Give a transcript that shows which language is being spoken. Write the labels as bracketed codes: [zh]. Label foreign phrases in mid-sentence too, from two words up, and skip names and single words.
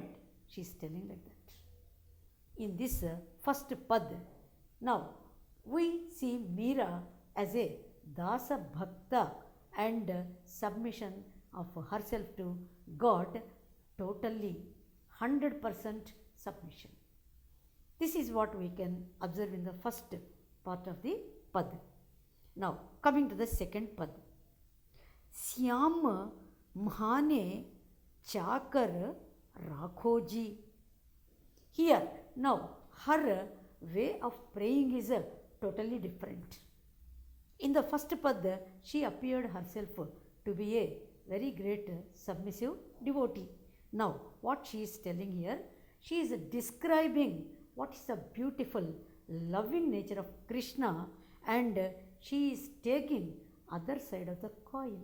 [en] She is telling like that. In this first pad, now we see Meera as a Dasa Bhakta and submission of herself to God, totally 100% submission. This is what we can observe in the first part of the pad. Now coming to the second pad. [raj] श्याम म्हाने चाकर राखो जी. [en] Here now her way of praying is totally different. In the first pad she appeared herself to be a very great submissive devotee. Now what she is telling here, she is describing what is the beautiful loving nature of Krishna, and she is taking other side of the coin.